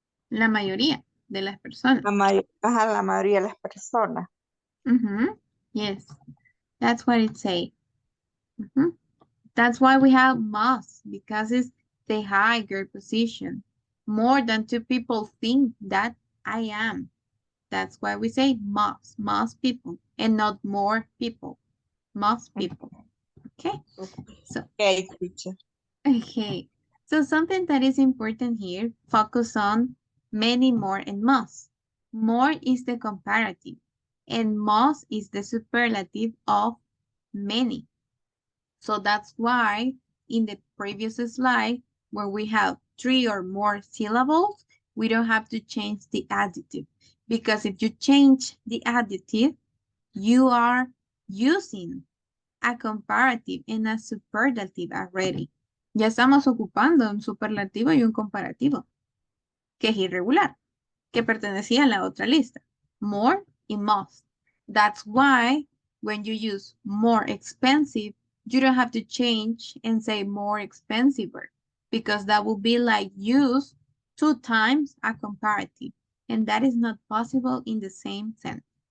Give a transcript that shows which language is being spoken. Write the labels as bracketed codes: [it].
[es] La mayoría de las personas. La mayoría de las personas. [en] Yes, that's what it says. That's why we have most, because it's the higher position. More than two people think that I am. That's why we say most people, and not more people. Most people. Okay? So, okay, teacher. Okay. So something that is important here, focus on many, more, and most. More is the comparative, and most is the superlative of many. So that's why in the previous slide, where we have 3 or more syllables, we don't have to change the adjective. Because if you change the adjective, you are using a comparative and a superlative already. [es] Ya estamos ocupando un superlativo y un comparativo, que es irregular, que pertenecía a la otra lista. More y most. [en] That's why when you use more expensive, you don't have to change and say more expensive, because that would be like use 2 times a comparative, and that is not possible in the same sentence.